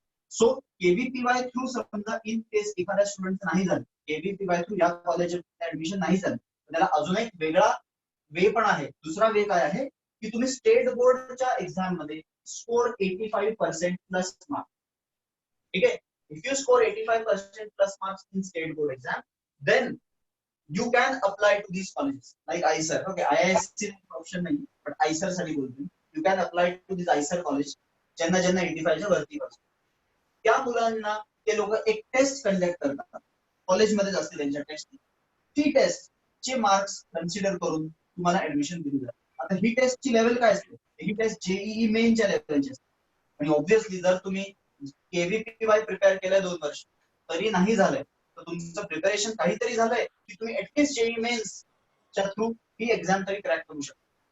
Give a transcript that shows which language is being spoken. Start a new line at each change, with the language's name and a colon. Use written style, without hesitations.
Marathi: So केव्हीपीवाय through समजा in case एखाद्या student नाही झालं, केव्हीपीवाय थ्रू या कॉलेजमध्ये ऍडमिशन नाही झालं, तर त्याला अजून एक वेगळा वे पण आहे. दुसरा वे काय आहे की तुम्ही स्टेट बोर्डच्या एक्झाम मध्ये स्कोर 85% प्लस मार्क्स. ठीक आहे,
English: If you score 85% plus marks in state board exam, then you can apply to these colleges like IISER. Okay, IISc
Marathi: option नाही,
English: but IISER
Marathi: साठी बोलतो.
English: You can apply to this IISER college
Marathi: ज्यांना 85 च्या वरती असतो. त्या मुलांना ते लोक एक टेस्ट कंडक्ट करतात कॉलेजमध्येच असते त्यांच्या टेस्ट. ती टेस्ट चे मार्क्स कन्सिडर करून तुम्हाला ऍडमिशन दिली जाते. आता ही टेस्टची लेवल काय असते? ही टेस्ट जेईई मेनच्या लेवलची असते. आणि ऑब्व्हियसली जर तुम्ही केव्हीपीवाय प्रिपेअर केलंय 2 वर्ष तरी नाही झालंय तर तुमचं प्रिपरेशन काहीतरी झालंय की तुम्ही ऍटलीस्ट जेईई मेन्स च्या थ्रू ही एक्झाम तरी क्रॅक करू शकता.